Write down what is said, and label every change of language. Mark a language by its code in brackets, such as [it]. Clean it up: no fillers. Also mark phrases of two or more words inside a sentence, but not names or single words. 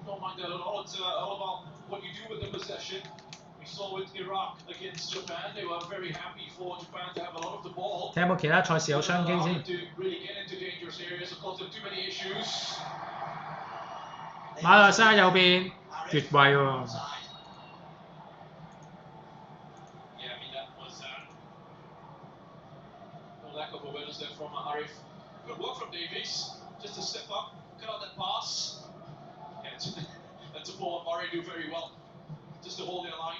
[yue] 睇有冇其他賽事有商機先。馬來西亞右邊越位喎。 [en] Lack of awareness there from Arif. Good work from Davies, just to step up, cut out that pass. Yeah, that's a ball Murray do very well, just to hold their line.